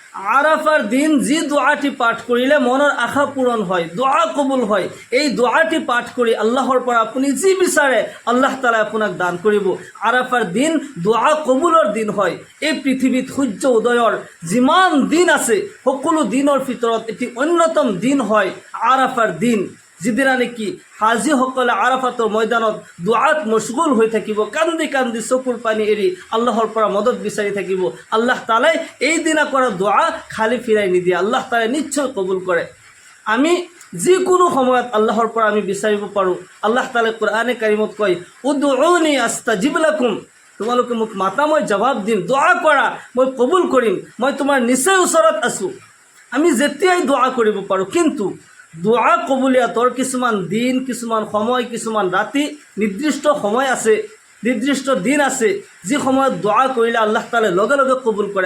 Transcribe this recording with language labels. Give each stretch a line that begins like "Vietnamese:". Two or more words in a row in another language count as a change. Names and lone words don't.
Bangla: আরাফার দিন যে দোয়াটি পাঠ করিলে মনের আশা পূরণ হয়, দোয়া কবুল হয়,
Assamese: এই দোয়াটি পাঠ কৰি আল্লাহৰ পৰা আপুনি যি বিচাৰে আল্লাহ তাআলা আপোনাক দান কৰিব। আৰাফাৰ দিন দোয়া কবুলৰ দিন হয়। এই পৃথিৱীত সূৰ্য উদয়ৰ যিমান দিন আছে সকলো দিনৰ ভিতৰত এটি অন্যতম দিন হয় আৰাফাৰ দিন, যিদিনা নেকি হাজীসকলে আৰাফাতৰ ময়দানত দোৱাত মশগুল হৈ থাকিব, কান্দি কান্দি চকুৰ পানী এৰি আল্লাহৰ পৰা মদত বিচাৰি থাকিব। আল্লাহ তাআলাই এই দিনা কৰা দোৱা খালি ফিৰাই নিদিয়ে, আল্লাহ তাআলাই নিশ্চয় কবুল কৰে। আমি যিকোনো সময়ত আল্লাহৰ পৰা আমি বিচাৰিব পাৰোঁ। আল্লাহ তাআলাই কোৰআনে কাৰিমত কয়,
Arabic: ادعوني أستجب لكم,
Assamese: তোমালোকে মোক মাতা মই জবাব দিম, দোৱা কৰা মই কবুল কৰিম, মই তোমাৰ নিশ্চয় ওচৰত আছোঁ। আমি যেতিয়াই দোৱা কৰিব পাৰোঁ, কিন্তু দোয়া কবুলিয়াতৰ কিছুমান দিন, কিছুমান সময়, কিছুমান ৰাতি, নিৰ্দিষ্ট সময় আছে, নিৰ্দিষ্ট দিন আছে, যি সময়ত দোয়া কৰিলে আল্লাহ তাআলাই লগে লগে কবুল কৰে।